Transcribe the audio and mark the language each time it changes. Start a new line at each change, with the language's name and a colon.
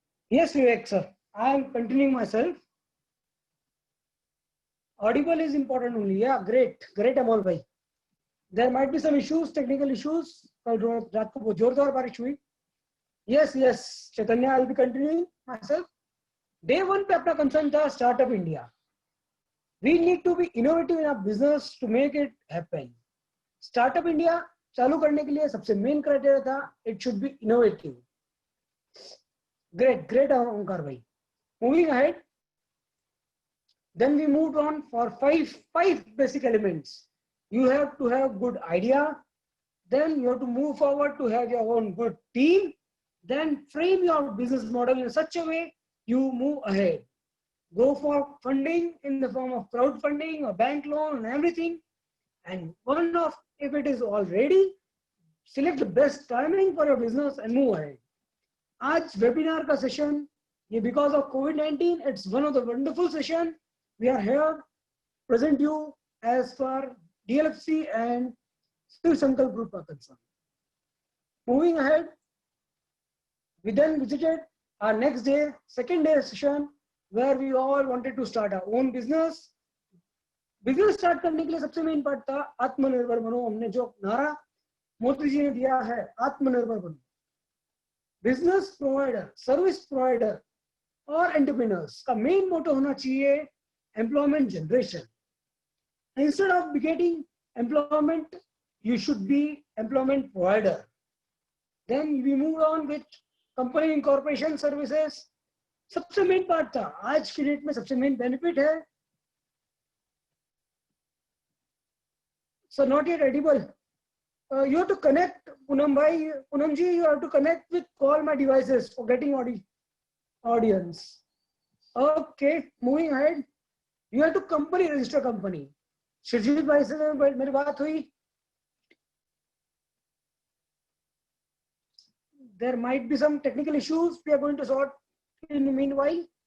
English: Yes, Vivek sir. I am continuing myself. Audible is important only. Yeah, great, Amol bhai. There might be some issues, technical issues.
Hindi: कल रात को बहुत जोरदार बारिश हुई.
English: Yes, Chaitanya, I will be continuing myself.
Hindi: Day 1 पे अपना concern था startup India.
English: We need to be innovative in our business to make it happen.
Hindi: Startup India चालू करने के लिए सबसे मेन क्राइटेरिया था,
English: it should be innovative. Great, Omkar bhai. Moving ahead, then we moved on for five basic elements. You have to have good idea, then you have to move forward to have your own good team, then frame your business model in such a way you move ahead. go for funding in the form of crowdfunding or bank loan and everything. And one of, if it is all ready, select the best timing for your business and move ahead.
Hindi: आज webinar का session, ये
English: because of COVID-19, it's one of the wonderful session. We are here present you as far DLFC and Shiv Sankalp Group are concerned. Moving ahead, we then visited our next day, second day session, where we all wanted to start our own business.
Hindi: Business start करने के लिए सबसे main part था आत्मनिर्भर बनो. हमने जो नारा मोदी जी ने दिया है, आत्मनिर्भर बनो. बिजनेस प्रोवाइडर, सर्विस प्रोवाइडर और एंटरप्रेन्योर्स का मेन मोटो होना चाहिए employment generation.
English: Instead of getting employment, you should be employment provider. Then we moved on with company incorporation services.
Hindi: सबसे मेन पार्ट था, आज की डेट में सबसे मेन बेनिफिट है.
English: So not yet edible. You have to connect, Poonam ji, you have to connect with call my devices for getting audience. Okay, moving ahead. You have to company register company.
Hindi: Shrijit bhai se मेरी बात हुई.
English: There might be some technical issues we are going to sort in the meanwhile.